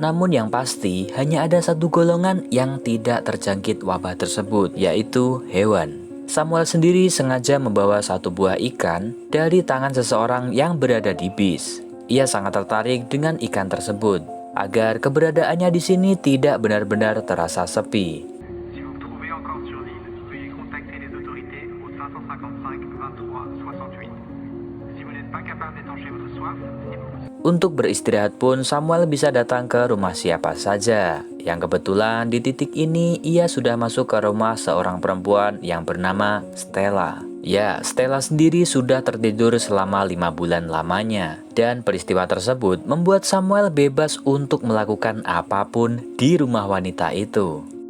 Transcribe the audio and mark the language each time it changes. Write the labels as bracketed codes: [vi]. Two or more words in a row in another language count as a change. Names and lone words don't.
[id] Namun yang pasti hanya ada satu golongan yang tidak terjangkit wabah tersebut, yaitu hewan. Samuel sendiri sengaja membawa satu buah ikan dari tangan seseorang yang berada di bis. Ia sangat tertarik dengan ikan tersebut, agar keberadaannya di sini tidak benar-benar terasa sepi. [fr] Si vous vous trouvez encore sur l'île, veuillez contacter les autorités au 555 23 68. Si vous n'êtes pas capable d'étancher votre soif, [id] Untuk beristirahat pun Samuel bisa datang ke rumah siapa saja. Yang kebetulan di titik ini ia sudah masuk ke rumah seorang perempuan yang bernama Stella. Ya, Stella sendiri sudah tertidur selama 5 bulan lamanya. Dan peristiwa tersebut membuat Samuel bebas untuk melakukan apapun di rumah wanita itu.